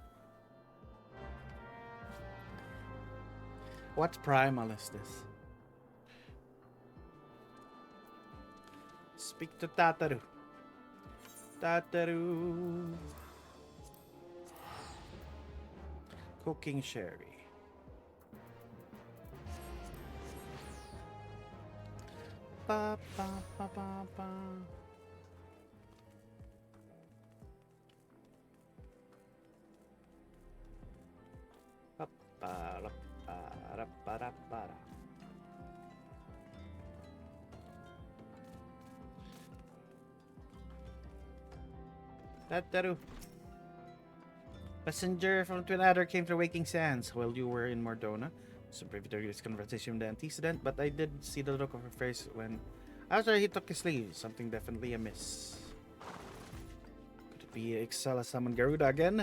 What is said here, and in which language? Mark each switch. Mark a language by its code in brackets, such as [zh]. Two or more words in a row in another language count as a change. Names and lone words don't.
[en] What primal is this? Speak to Tataru. Tataru. Cooking sherry. Ba, ba, ba, ba, ba. Ba, ba, ra, ba, ra, ba, ra, ba, ra. Tataru. Passenger from Twin Adder came to Waking Sands while you were in Mordona. Some privy to this conversation with the antecedent, but I did see the look of her face when after he took his leave. Something definitely amiss. Could it be Ixala summoned Garuda again?